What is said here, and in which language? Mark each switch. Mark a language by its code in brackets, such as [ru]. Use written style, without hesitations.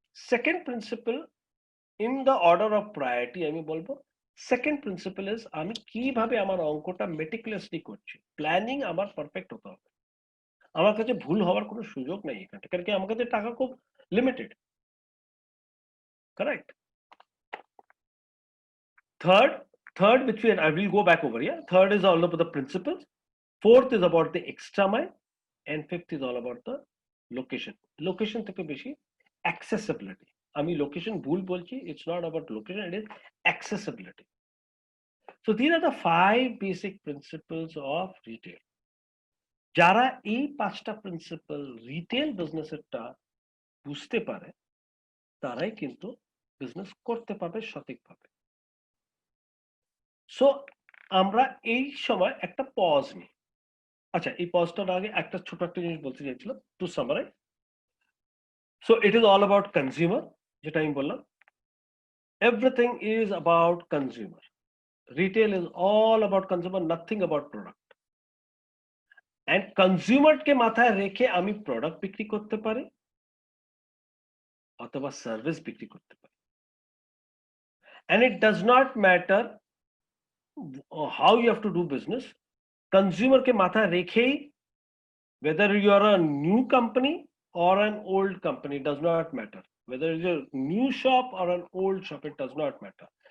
[en] second principle in the order of priority [bn] আমি বলবো, [en] second principle is [bn] আমি কিভাবে আমার অঙ্কটা [en] Meticulously করছি, planning আমার perfect হতে হবে। [bn] আমার কাছে ভুল হওয়ার কোনো সুযোগ নেই এখানে, কারণ কি আমার কাছে টাকা খুব limited. Correct. [en] Third, which I will go back over here. Third is all about the principles. Fourth is about the extra mile, and fifth is all about the location. Location [bn] থেকে বেশি [en] accessibility. [bn] আমি location ভুল বলছি, [en] it's not about location, it is accessibility. So these are the 5 basic principles of retail. [bn] যারা এই 5টা principal retail বিজনেসেরটা বুঝতে পারে তারাই কিন্তু বিজনেস করতে পারবে সঠিকভাবে। সো আমরা এই সময় একটা পজ নিই। আচ্ছা, এই পজটার আগে একটা ছোট একটা জিনিস বলতে চাইছিলাম [en] To summarise. So it is all about consumer, [bn] যেটা আমি বললাম [en] Everything is about consumer. Retail is all about consumer, nothing about product. [bn] And কনজিউমারকে মাথায় রেখে আমি প্রোডাক্ট বিক্রি করতে পারি অথবা সার্ভিস বিক্রি করতে পারি। [en] And it does not matter how you have to do business. Consumer [bn] के माथा रेखे, [en] whether you are a new company or an old company, does not matter. Whether it's a new shop or an old shop, it does not matter.